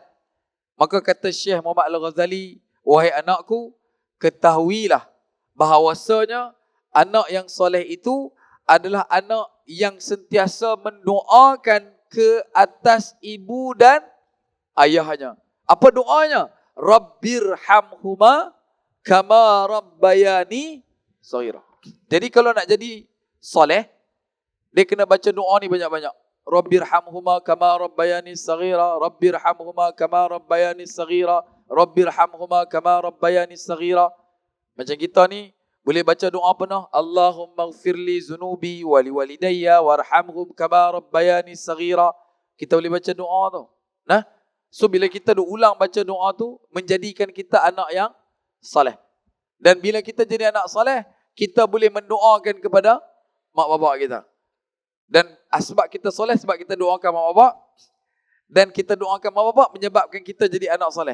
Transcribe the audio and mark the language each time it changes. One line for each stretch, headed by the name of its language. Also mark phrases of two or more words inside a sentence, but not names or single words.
Malay: Maka kata Syekh Muhammad Al-Ghazali, wahai anakku, ketahuilah bahawasanya anak yang soleh itu adalah anak yang sentiasa mendoakan ke atas ibu dan ayahnya. Apa doanya?
Arabic: رب ارحمهما كما ربياني صغيرا.
Malay: Jadi kalau nak jadi soleh, dia kena baca doa ni banyak-banyak.
Arabic: رب ارحمهما كما ربياني صغيرا، رب ارحمهما كما ربياني صغيرا، رب ارحمهما كما ربياني صغيرا.
Malay: Macam kita ni boleh baca doa penuh,
Arabic: اللهم اغفر لي ذنوبي ولوالدي وارحمهم كما ربياني صغيرا.
Malay: Kita boleh baca doa tu. Nah, so bila kita ulang baca doa tu, menjadikan kita anak yang saleh. Dan bila kita jadi anak saleh, kita boleh mendoakan kepada mak bapak kita. Dan sebab kita soleh, sebab kita doakan mak bapak, dan kita doakan mak bapak menyebabkan kita jadi anak soleh.